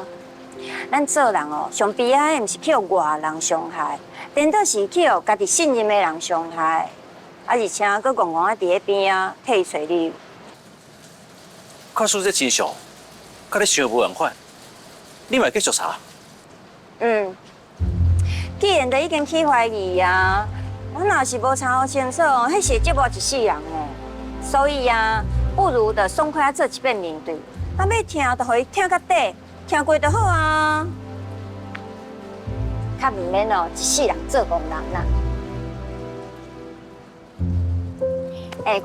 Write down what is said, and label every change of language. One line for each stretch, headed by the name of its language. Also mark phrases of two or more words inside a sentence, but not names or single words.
Min Nan Chinese: 咱做人哦，上悲哀的毋是去互外人伤害，颠倒是去互家己信任的人伤害，啊，而且佫戆戆啊伫咧边啊替伊找理由。看出这真相，甲你想的无共款，你嘛继续查。既然都已经去怀疑啊，我若是无查好清楚，迄是折磨一世人诶。所以啊，不如就爽快啊做一遍面对，啊要听就互伊听到底。听过就好啊，较毋免哦，一世人做憨人啦。